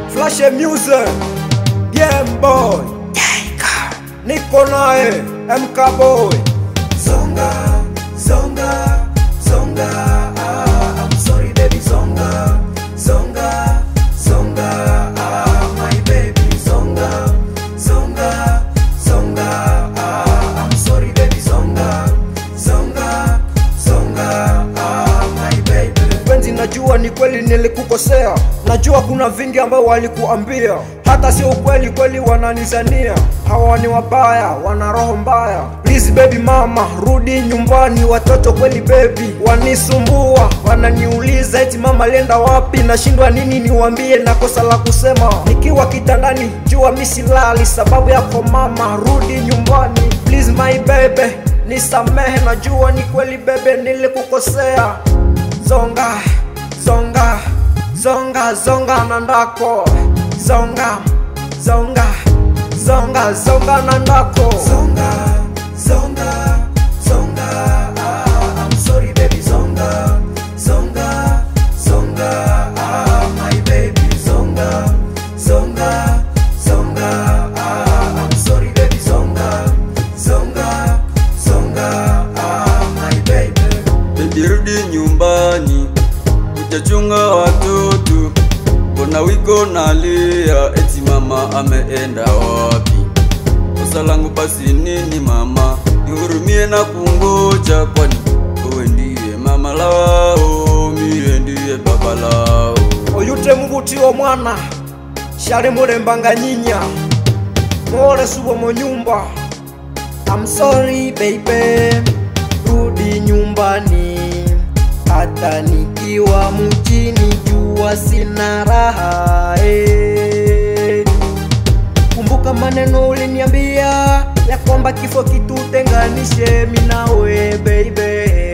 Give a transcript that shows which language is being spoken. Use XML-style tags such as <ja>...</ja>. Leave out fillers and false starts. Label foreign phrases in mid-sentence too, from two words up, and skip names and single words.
<sw>Flash Music, Game Boy, niko nae MK Boy.</sw> <ln>Zonga, zonga, zonga,</ln> <en>I'm sorry baby,</en> <ln>zonga, zonga, zonga,</ln> <en>my baby,</en> <ln>zonga, zonga, zonga,</ln> <en>I'm sorry baby,</en> <ln>zonga, zonga, zonga,</ln> <en>my baby.</en> <sw>Penzi, najua ni kweli nilikukosea, najua kuna vingi ambao walikuambia, hata sio ukweli kweli wananizania. Hawa ni wabaya, wana roho mbaya.</sw> <en>Please baby mama,</en> <sw>rudi nyumbani. Watoto kweli baby wanisumbua, wananiuliza eti mama alienda wapi. Nashindwa nini niwaambie, na kosa la kusema nikiwa kitandani, jua mimi silali sababu yako mama, rudi nyumbani.</sw> <en>Please my baby,</en> <sw>nisamehe, najua ni kweli baby nilikukosea.</sw> <ln>Zonga, zonga, zonga, zonga nandako. Zonga, zonga, zonga, zonga nandako. Zonga, zonga, zonga,</ln> <en>I'm sorry baby,</en> <ln>zonga, zonga, zonga,</ln> <en>my baby,</en> <ln>zonga, zonga, zonga,</ln> <en>I'm sorry baby,</en> <ln>zonga, zonga, zonga,</ln> <en>my baby.</en> <sw>Baby rudi nyumbani, utachunga watoto. Kuna wiko nalia, eti mama ameenda wapi? Kosa langu basi nini mama? Nihurumie na kungoja, kwani wewe ndiye mama lao, mie ndiye baba lao. Oyute mvutio mwana, shari murembanga nyinya, more subo mo nyumba.</sw> <en>I'm sorry baby,</en> <sw>rudi nyumbani. Hata nikiwa mjini jua sina raha, Kumbuka maneno uliniambia ya kwamba kifo kitutenganishe mimi nawe baby.</sw>